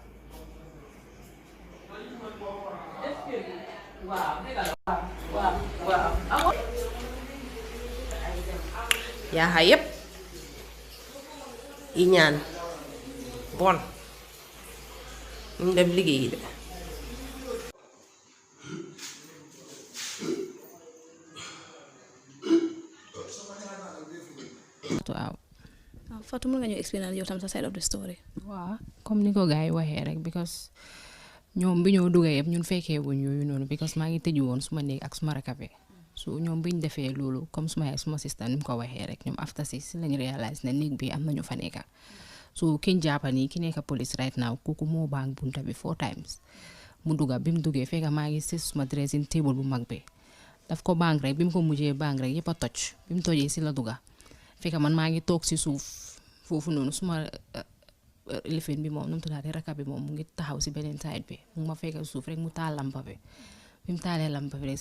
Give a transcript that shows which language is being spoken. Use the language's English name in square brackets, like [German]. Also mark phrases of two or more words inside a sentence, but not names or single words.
[Wolof] def kër gi waaw dëgg la waaw yaa xa yépp yi ñaan bon ñu dem liggéeyi de waaw Fatou mën nga ñu explain yow tam sa [English] side of the story. [Wolof] waaw comme ni ko gars yi waxee rek because ñoom bi ñoo duggee yëpp ñun fekkee wuñ yooyu noonu because maa ngi tëju woon suma néeg ak suma rakabe so ñoom biñ defee loolu comme suma yaay suma sister ni mu ko waxee rek ñoom after si lañu réalise ne néeg bi am nañu fa nekka so kiñ jàppa nii ki nekka police [English] right now [Wolof] kooku moo bang bunta bi [English] 4 times [Wolof] mu dugga bi mu duggee fekka maa ngi si suma [English] dressing table [Wolof] bu mag bi daf ko bang rek bi mu ko mujjee bang rek yëpp a toj bi mu tojee si la dugga fekka man maa ngi toog si suuf foofu noonu suma lifin bi moom nu mu tuddaate raka bi moom mu ngi taxaw si beneen side bi mu ma fekk suuf rek mu taal lampa bi mu taalee lampa bi rek si